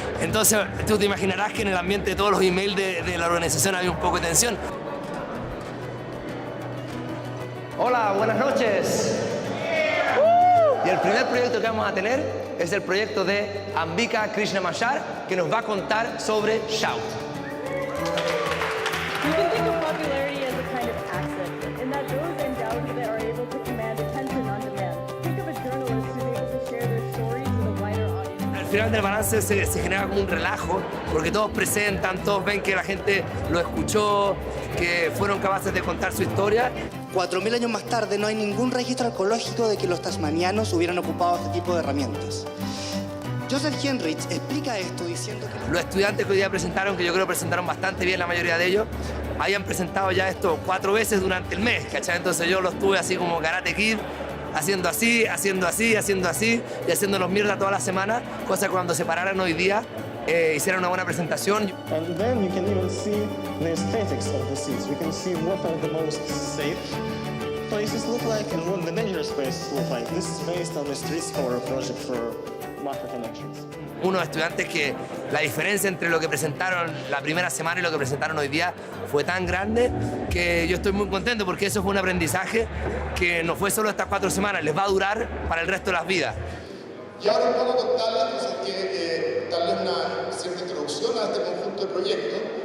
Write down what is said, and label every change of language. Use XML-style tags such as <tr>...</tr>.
<es>Entonces tú te imaginarás que en el ambiente de todos los emails de la organización había un poco de tensión. Hola, buenas noches. Y el primer proyecto que vamos a tener es el proyecto de Ambika Krishnamachar, que nos va a contar sobre Shout.</es> <en>You can think of popularity as a kind of asset, in that those endowed with it are able to command attention on demand. Think of a journalist who's able to share their stories with a wider audience.</en> <es>Al final del balance se genera como un relajo, porque todos presentan, todos ven que la gente lo escuchó, que fueron capaces de contar su historia. 4.000 años más tarde no hay ningún registro arqueológico de que los tasmanianos hubieran ocupado este tipo de herramientas. Joseph Henrich explica esto diciendo que... Los estudiantes que hoy día presentaron, que yo creo presentaron bastante bien la mayoría de ellos, habían presentado ya esto 4 veces durante el mes, ¿cachai? Entonces yo los tuve así como Karate Kid, haciendo así, haciendo así, haciendo así, y haciéndonos mierda toda la semana, cosa que cuando se pararan hoy día, hicieran una buena presentación.</es> <en>And then you can even see the aesthetics of the seats. You can see what are the most safe places look like and what the dangerous places look like. This is based on the Street Score project for Macro Connections.</en> <es>Unos estudiantes que la diferencia entre lo que presentaron la primera semana y lo que presentaron hoy día fue tan grande que yo estoy muy contento porque eso fue un aprendizaje que no fue solo estas 4 semanas, les va a durar para el resto de las vidas. Y ahora un poco contarles, darles una cierta introducción a este conjunto de proyectos.</es>